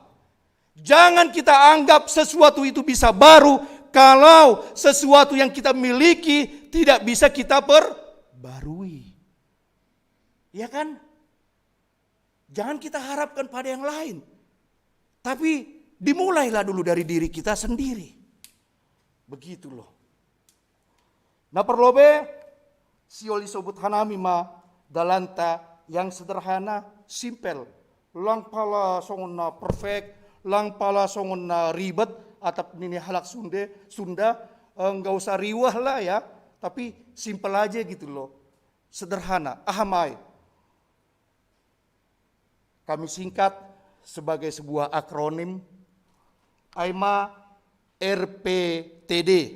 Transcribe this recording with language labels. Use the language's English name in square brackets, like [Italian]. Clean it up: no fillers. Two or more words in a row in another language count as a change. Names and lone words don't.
[Indonesian] Jangan kita anggap sesuatu itu bisa baru kalau sesuatu yang kita miliki tidak bisa kita perbarui. Ya kan? Jangan kita harapkan pada yang lain. Tapi dimulailah dulu dari diri kita sendiri. Begitu loh. Nah [Batak Simalungun] perlobe sioli sobut hanami ma dalanta [Indonesian] yang sederhana, simpel. [Batak Simalungun] Lang pala songon na perfect, lang pala songon na ribet, atap nini halak Sunda, [Indonesian] enggak usah [Batak Simalungun] riwah lah ya. [Indonesian] Tapi simpel aja gitu loh. Sederhana, ahamai. Kami singkat sebagai sebuah akronim AIMA RPTD.